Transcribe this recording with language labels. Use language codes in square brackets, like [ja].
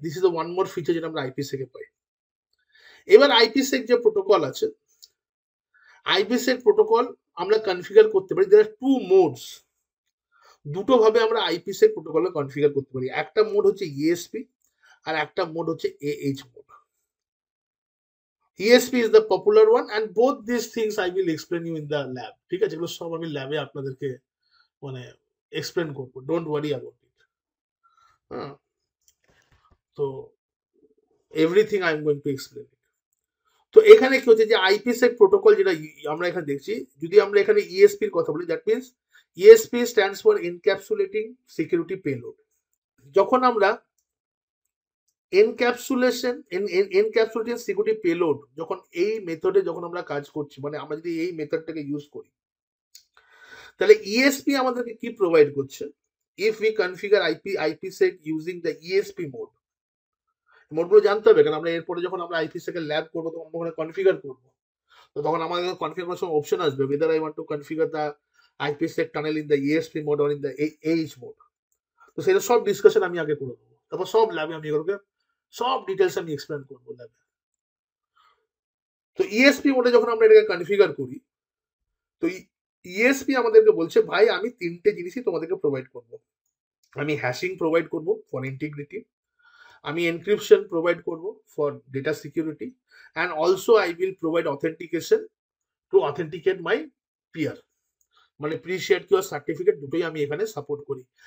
[en] this is one more feature [bn] যেটা আমরা আইপিসেক পাই। এবার আইপিসেক যে প্রোটোকল আছে, আইপিসেক প্রোটোকল আমরা কনফিগার করতে পারি। [en] there are two modes, [bn] দুটো ভাবে আমরা আইপিসেক প্রোটোকল কনফিগার করতে পারি। একটা মোড হচ্ছে ইএসপি আর একটা মোড হচ্ছে AH mode. [en] ESP is the popular one and both these things I will explain you in the lab. [bn] ঠিক আছে, এগুলো সব আমি ল্যাবে আপনাদেরকে মানে এক্সপ্লেন করবো, [en] Don't worry about it. [bn] হ্যাঁ, তো [en] Everything I am going to explain. [bn] তো এখানে কি হচ্ছে যে আইপিসেক প্রোটোকল যেটা আমরা এখানে দেখছি, যদি আমরা এখানে ইএসপি এর কথা বলি, [en] That means ESP stands for encapsulating security payload. [bn] যখন আমরা এনক্যাপসুলেটিং সিকিউরিটি পেলোড, যখন এই মেথডে যখন আমরা কাজ করছি, মানে আমরা যদি এই মেথডটাকে ইউজ করি, তাহলে ইএসপি আমাদেরকে কি প্রোভাইড করছে? [en] if we configure IPsec using the [bn] ESP মোডগুলো জানতে হবে, কারণ আমরা এরপরে যখন আমরা আইপিসেক এর ল্যাব করবো তখন ওখানে কনফিগার করবো। তো তখন আমাদের কনফিগার করার সময় অপশন আসবে, [en] whether I want to configure the IPsec tunnel in the ESP mode or in the AH mode. [bn] তো সেটা সব ডিসকাশন আমি আগে করে দেবো, তারপর সব ল্যাবে আমি এগুলোকে সব ডিটেলস আমি এক্সপ্লেন করবো ল্যাবে। তো ইএসপি মোডে যখন আমরা এটাকে কনফিগার করি, তো ইএসপি আমাদেরকে বলছে, ভাই আমি তিনটে জিনিসই তোমাদেরকে প্রোভাইড করবো। আমি হ্যাশিং প্রোভাইড করবো ফর ইন্টিগ্রিটি, আমি এনক্রিপশন প্রোভাইড করবো for data security, [en] and also I will provide authentication to authenticate my peer, [bn] মানে প্রি শেয়ার কিউ সার্টিফিকেট দুটোই আমি এখানে সাপোর্ট করি।